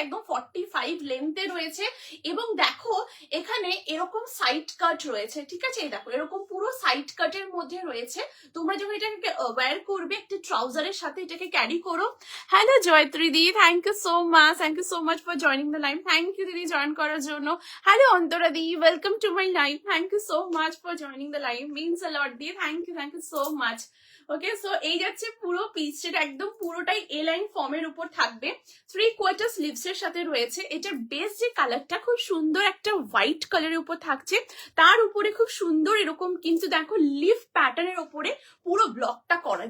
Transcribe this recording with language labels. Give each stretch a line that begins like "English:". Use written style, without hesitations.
Bangla: একদম 45 লেন্থে রয়েছে। এবং দেখো এখানে এরকম সাইড কাট রয়েছে, ঠিক আছে? এই দেখো এরকম পুরো সাইড কাটের মধ্যে রয়েছে। তোমরা যখন এটাকে ওয়্যার করবে একটা ট্রাউজারের সাথে এটাকে ক্যারি করো।
English: Hello Jayatri di, thank you so much for joining the live. Thank you
Bangla: দিদি জয়েন করার জন্য।
English: Hello Antara di, welcome to my live. Thank you so much for joining the live, means a lot দিয়ে, thank you so much.
Bangla: Okay, so এই যাচ্ছে পুরো piece, সেটা একদম পুরোটাই এ লাইন ফর্মের উপর থাকবে, 3/4 স্লিভস এর সাথে রয়েছে। এটার বেস যে কালারটা খুব সুন্দর একটা হোয়াইট কালারের উপর থাকছে, তার উপরে খুব সুন্দর এরকম কিন্তু দেখো লিফ প্যাটার্নের উপরে পুরো ব্লকটা করা।